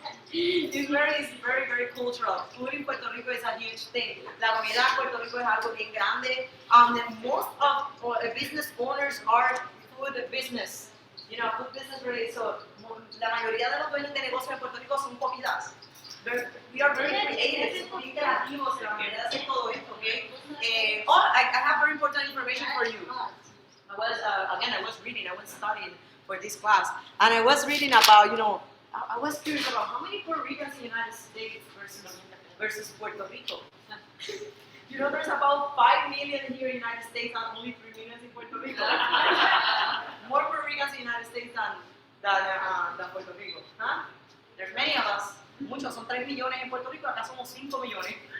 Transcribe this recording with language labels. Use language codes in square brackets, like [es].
[en] It's very cultural. Food in Puerto Rico is a huge thing. [es] La comida en Puerto Rico es algo bien grande. [en] Most of business owners are food business. Food is really, [es] so, la mayoría de los dueños de negocios en Puerto Rico son comidas. [en] We are very creative, [es] muy creativos, [en] la manera de hacer todo esto, okay? I have very important information for you. I was reading, I was studying for this class, and I was reading about, I was curious about how many Puerto Ricans in the United States versus Puerto Rico. There's about 5 million here in the United States and only 3 million in Puerto Rico. More Puerto Ricans in the United States than Puerto Rico. Huh? There's many of us. [es] Muchos, son 3 millones en Puerto Rico, acá somos 5 millones.